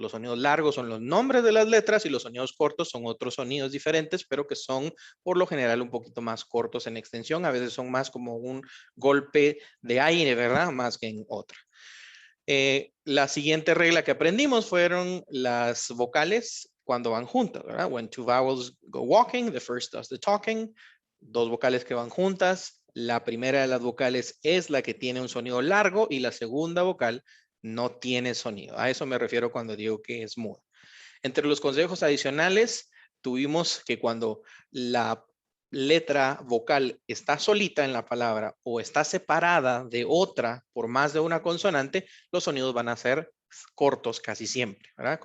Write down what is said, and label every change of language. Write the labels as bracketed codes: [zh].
[es] Los sonidos largos son los nombres de las letras y los sonidos cortos son otros sonidos diferentes, pero que son por lo general un poquito más cortos en extensión. A veces son más como un golpe de aire, ¿verdad? Más que en otra. La siguiente regla que aprendimos fueron las vocales cuando van juntas, ¿verdad? [en] When two vowels go walking, the first does the talking. [es] Dos vocales que van juntas. La primera de las vocales es la que tiene un sonido largo y la segunda vocal no tiene sonido. A eso me refiero cuando digo que es muda. Entre los consejos adicionales, tuvimos que cuando la letra vocal está solita en la palabra o está separada de otra por más de una consonante, los sonidos van a ser cortos casi siempre, ¿verdad?